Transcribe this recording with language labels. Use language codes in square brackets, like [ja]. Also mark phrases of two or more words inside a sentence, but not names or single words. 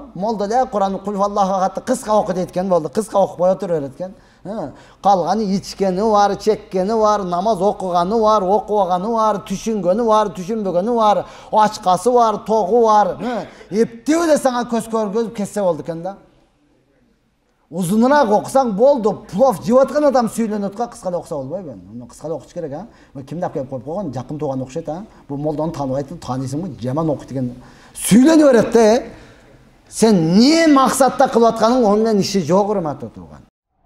[ky] Молда эле Куран кульфаллаху катты кыска окуйт экен, болду, кыска окупай отура берет экен. Калганы ичкени бар, чеккени бар, намаз окуганы бар, окубаганы бар, түшүнгөнү бар, түшүнбөгөнү бар, ачкасы бар, тогу бар. Эптеп эле сага көз көргөзүп кетсе болду экен да. [uz] Uzunuraq oqsang boldu, [ky] plov jеп аткан адам сүйлөнөт ка, кыска окуса болбойбу? Кыска окуш керек, а? Кимди алып келип койгон, жакын тууган окшойт, а? Бул молданы тааныбайт, таанисыңбы? Жаман окуйт деген. Сүйлөнө берет да. Сен не максатта кылып атканың, ону менен иши жок, урматтуу тууган.